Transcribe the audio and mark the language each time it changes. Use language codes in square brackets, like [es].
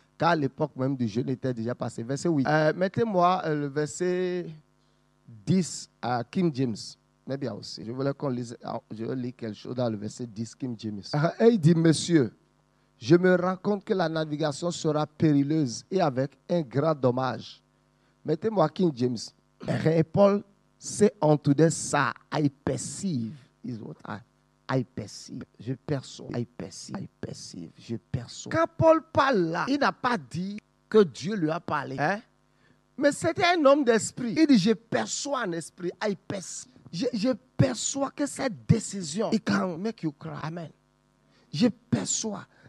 [fr] Car l'époque même du jeûne était déjà passée. Verset 8. Mettez-moi le verset 10 à King James. Mais bien aussi. Je voulais qu'on lise, je lis quelque chose dans le verset 10, King James. Et il dit, monsieur, je me rends compte que la navigation sera périleuse et avec un grand dommage. Mettez-moi King James. Et Paul [en] Say unto them, sir, I perceive, is what I perceive. [fr] Je perçois. [en] I perceive. I perceive. [fr] Je perçois. Quand Paul parle là, il n'a pas dit que Dieu lui a parlé. Hein? Mais c'était un homme d'esprit. Il dit, je perçois un esprit. [en] I perceive. [fr] Je perçois que cette décision, [en] it can make you cry. [fr] Amen. Je perçois.